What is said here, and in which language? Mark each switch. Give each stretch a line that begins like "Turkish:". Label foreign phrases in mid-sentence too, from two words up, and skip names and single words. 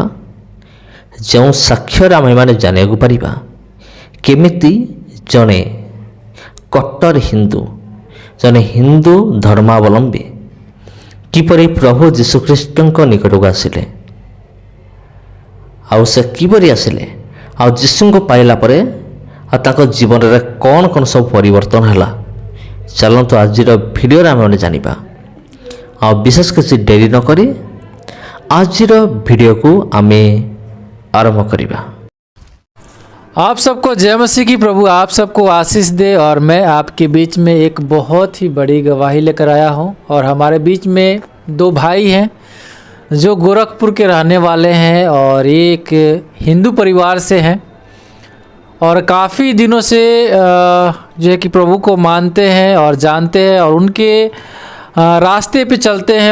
Odia: ଯେଉଁ ସାକ୍ଷ୍ୟରେ ଆମେମାନେ ଜାଣିବାକୁ ପାରିବା କେମିତି ଜଣେ କଟ୍ଟର ହିନ୍ଦୁ, ଜଣେ ହିନ୍ଦୁ ଧର୍ମାବଲମ୍ବୀ କିପରି ପ୍ରଭୁ ଯୀଶୁଖ୍ରୀଷ୍ଟଙ୍କ ନିକଟକୁ ଆସିଲେ, ଆଉ ସେ କିପରି ଆସିଲେ, ଆଉ ଯୀଶୁଙ୍କୁ ପାଇଲା ପରେ ଆଉ ତାଙ୍କ ଜୀବନରେ କ'ଣ କ'ଣ ସବୁ ପରିବର୍ତ୍ତନ ହେଲା। ଚାଲନ୍ତୁ ଆଜିର ଭିଡ଼ିଓରେ ଆମେ ଜାଣିବା। ଆଉ ବିଶେଷ କିଛି ଡେରି ନକରି ଆଜିର ଭିଡ଼ିଓକୁ ଆମେ ଆରମ୍ଭ କରିବା।
Hindi: आप सबको जय मसीह की। प्रभु आप सबको आशीष दे। और मैं आपके बीच में एक बहुत ही बड़ी गवाही लेकर आया हूं। और हमारे बीच में 2 भाई हैं जो गोरखपुर के रहने वाले हैं और एक हिंदू परिवार से हैं और काफ़ी दिनों से जो है कि प्रभु को मानते हैं और जानते हैं और उनके रास्ते पे चलते हैं।